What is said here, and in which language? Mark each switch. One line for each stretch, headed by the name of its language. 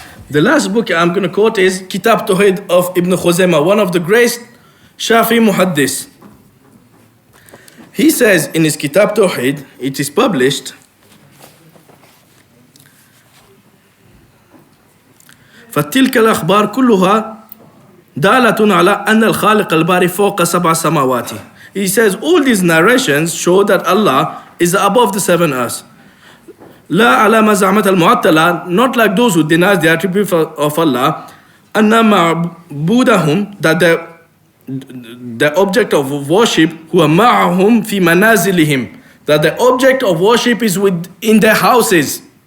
English: The last book I'm going to quote is Kitab Tawhid of Ibn Khuzaymah, one of the great Shafi Muhaddis. He says in his Kitab Tawhid, it is published,
Arabic: فَتِلْكَ الْأَخْبَارُ كُلُّهَا دَالَةٌ عَلَىٰ أَنَّ الْخَالِقَ الْبَارِ فَوْقَ سَبْعَ سَمَاوَاتِ.
English: He says all these narrations show that Allah is above the seven earths.
Arabic: لا على ما زعمت المعطلة,
English: not like those who deny the attribute of Allah,
Arabic: أن معبودهم,
English: that the object of worship,
Arabic: هو معهم في منازلهم,
English: that the object of worship is in their houses.